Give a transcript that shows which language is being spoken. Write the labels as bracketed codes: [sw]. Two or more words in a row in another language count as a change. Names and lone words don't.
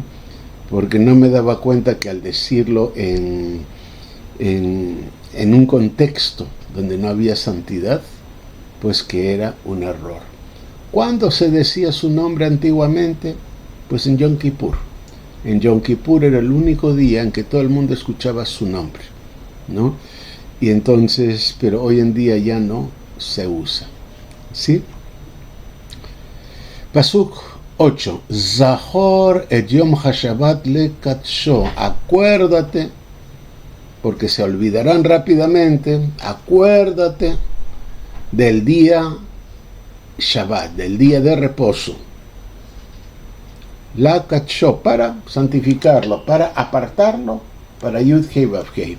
[es] Porque no me daba cuenta que al decirlo en un contexto donde no había santidad, pues que era un error. ¿Cuándo se decía su nombre antiguamente? Pues en Yom Kippur. En Yom Kippur era el único día en que todo el mundo escuchaba su nombre, ¿no? Y entonces, pero hoy en día ya no se usa, ¿sí? Pasuk 8. [he] זכור את יום השבת לקדשו. [es] Acuérdate, porque se olvidarán rápidamente, acuérdate del día Shabbat, del día de reposo. [he] לקדשו, [es] para santificarlo, para apartarlo, para Yud Hei Vav Hei.